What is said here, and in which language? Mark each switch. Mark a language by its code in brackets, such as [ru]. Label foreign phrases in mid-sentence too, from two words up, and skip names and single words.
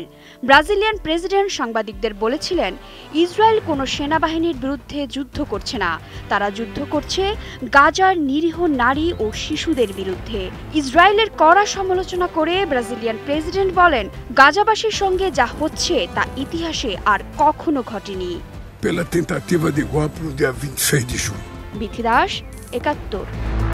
[bn] ব্রাজিলিয়ান প্রেসিডেন্ট সাংবাদিকদের বলেছিলেন, ইসরায়েল কোনো সেনাবাহিনীর বিরুদ্ধে যুদ্ধ করছে না, তারা যুদ্ধ করছে গাজার নিরীহ নারী ও শিশুদের বিরুদ্ধে। ইসরায়েলের কড়া সমালোচনা করে ব্রাজিলিয়ান প্রেসিডেন্ট বলেন, গাজাবাসীর সঙ্গে যা হচ্ছে তা ইতিহাসে আর কখনো ঘটেনি। [pt] Pela tentativa de golpe no dia 26 de junho. [bn] বিথি দাস, ৭১।